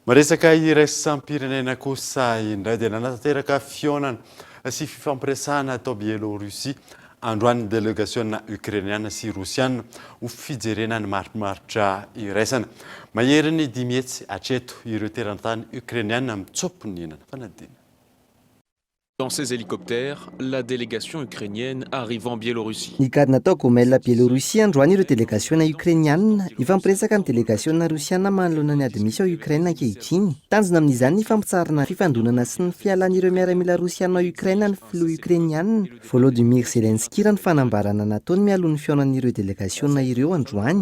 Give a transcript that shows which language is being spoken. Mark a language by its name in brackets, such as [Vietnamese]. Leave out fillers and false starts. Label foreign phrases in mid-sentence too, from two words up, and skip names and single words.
[Malagasy] Maresaka iraisam-pirenena kosa indray dia nanatanteraka fionana sy fifampiresahana atao Biélorussie androany délégation ukrainiana sy rosiana ho fijerena ny marimaritra iraisana. Mahery ny 10 hetsy hatreto ireo teratany ukrainiana mitsopo ny enana fanadina. [French] Dans ces hélicoptères, la délégation ukrainienne arrive en Biélorussie. [Malagasy] Nikadina tao Gomel Biélorussie androany ireo délégation ukrainiana ifampiresaka ny délégation rosiana manoloana ny admission Ukraine ankehitriny. Tanjona amin'izany ny fampitsarana fifandonana sy ny fialan'ireo miaramila rosiana Ukraine ny filoha ukrainiana. Volodymyr Zelensky raha ny fanambarana nataony mialohan'ny fionan'ireo délégation ireo androany.